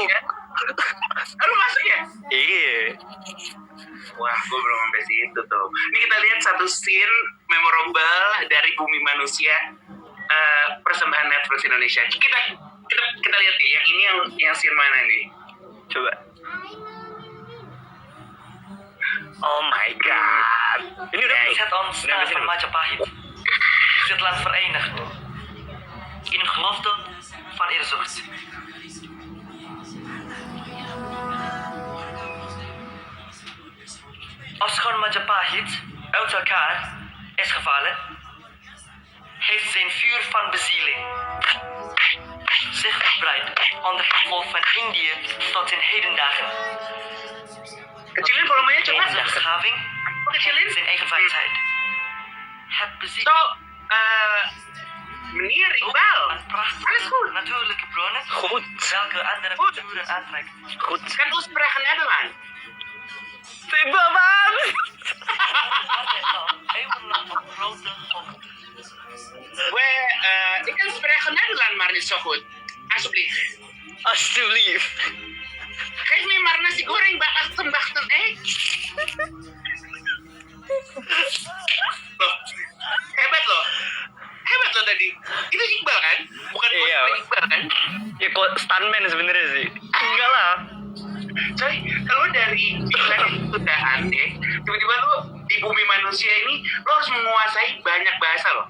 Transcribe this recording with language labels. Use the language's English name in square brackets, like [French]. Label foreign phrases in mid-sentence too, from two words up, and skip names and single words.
[Indonesian] Ya? Lu masuk ya? Iya. Wah, gue belum sampai situ tuh. Ini kita lihat satu [English] scene memorable [Indonesian] dari Bumi Manusia, persembahan Netflix Indonesia. Kita lihat nih, yang ini yang scene mana nih? Coba. [English] Oh my god. [Indonesian] Ini udah [Dutch] Het ontstaan van Majapahit is dit land verenigd in gelofte van eerzucht. Ofschoon Majapahit uit elkaar is gevallen, heeft zijn vuur van bezieling zich verbreid onder het volk van Indië tot in hedendagen. [Indonesian] Kecilin volumenya coba. [Dutch] Deze beschaving heeft zijn eigen wijsheid. Het bezit meneer Iqbal, aan prachtige alles goed? natuurlijke bronnen Goed. welke andere Goed. culturen aantrekken. Goed. kan u spreken Nederlands? Tiba man. Altijd al eeuwenlang op grote hoogte. Ik kan spreken Nederlands, maar niet zo goed. Alsjeblieft. Alsjeblieft. Geef me maar nasi goreng bachten egg. [Indonesian] Loh, hebat loh tadi. Itu Iqbal kan? Bukan Iya. Iqbal kan? Ya kok stuntman sebenarnya sih. Enggak lah. Coy, kalau dari kebudayaan deh, tiba-tiba lu di Bumi Manusia ini lo harus menguasai banyak bahasa loh.